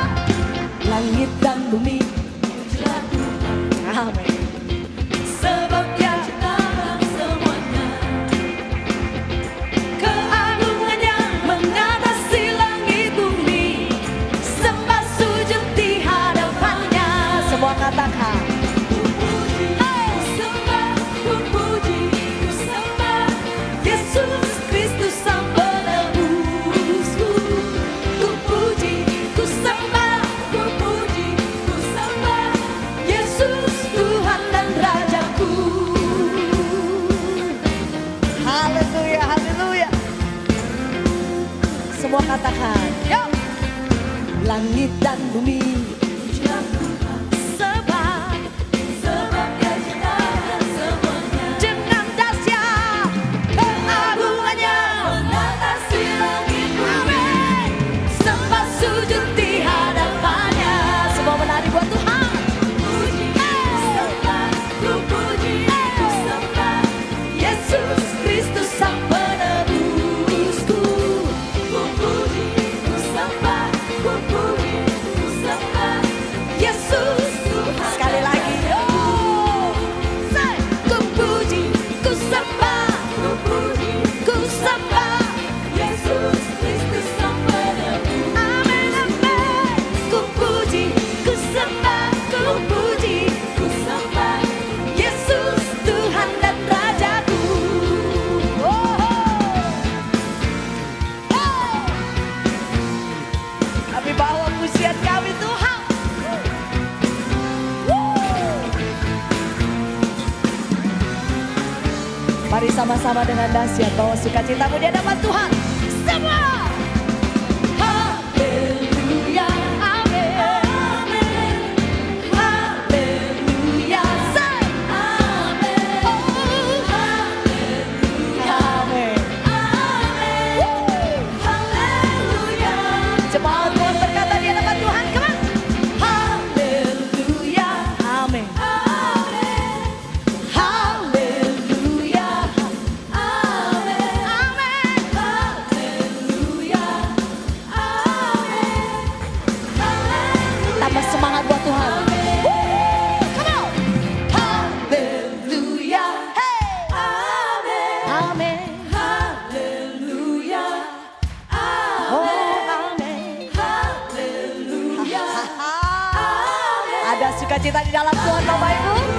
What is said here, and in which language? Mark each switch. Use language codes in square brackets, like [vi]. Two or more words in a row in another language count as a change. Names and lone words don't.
[id] Langit dan bumi pujilah Tuhan. Amin. Sebab Dia ciptakan semuanya. Keagungannya mengatasi langit bumi, sembah sujud di hadapannya. Semua katakan. Ku puji, ku sembah, ku puji, ku sembah Yesus Kristus Sang Penebusku. Ku puji, ku sembah, ku puji, ku sembah Yesus Tuhan dan Rajaku. Haleluya, haleluya. Semua katakan. Yo. Langit dan bumi pujilah Tuhan, sebab Dia ciptakan semuanya. Dengan dahsyat keagungannya mengatasi langit bumi, sembah sujud di hadapannya. Semua menari buat Tuhan. Puji, ku sembah, ku puji, ku sembah Yesus Kristus Sang Penebusku. Ku puji, ku sembah, ku puji, ku sembah Yesus Tuhan. Sekali lagi. Oh, say. Ku puji, ku sembah, ku puji, ku sembah Yesus Kristus Sang Penebus. Amin, amin. Ku puji, ku sembah, ku puji, ku sembah Yesus Tuhan dan Rajaku. Oh, oh. Kami bawa pujian kami Tuhan. Mari sama-sama dengan dahsyat bawa sukacitamu di hadapan Tuhan. Semua. Haleluya, amin. Haleluya, say. Amin. Oh, haleluya, amin. Haleluya. Jemaat Tuhan berkata di hadapan Tuhan, [en] come on. [id] Haleluya, amin. Haleluya, amin. Amin. Haleluya, amin. Tambah semangat buat Tuhan. [en] Come on. [id] Haleluya, hey. Amin. Amin. Haleluya, amin. Oh, amin. Haleluya, amin. Ada sukacita di dalam Tuhan Bapak Ibu.